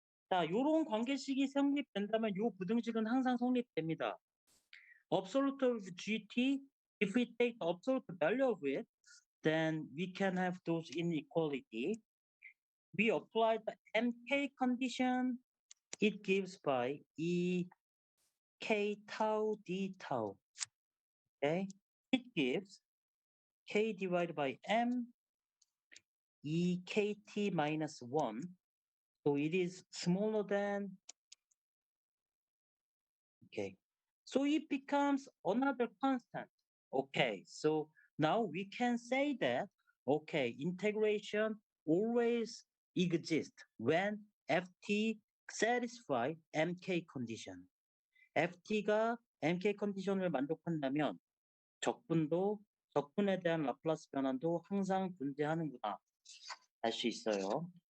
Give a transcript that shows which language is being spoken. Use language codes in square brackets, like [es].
[ko] 자, 요런 관계식이 성립된다면 요 부등식은 항상 성립됩니다. [en] Absolute of gt, if we take the absolute value of it, then we can have those inequality. We apply the mk condition, it gives by e k tau d tau. Okay, it gives k divided by m e k t minus 1. So it is smaller than, okay. So it becomes another constant. Okay, so now we can say that, okay, integration always exists when ft satisfy mk condition. [ko] ft가 mk 컨디션을 만족한다면 적분에 대한 라플라스 변환도 항상 존재하는구나 알 수 있어요.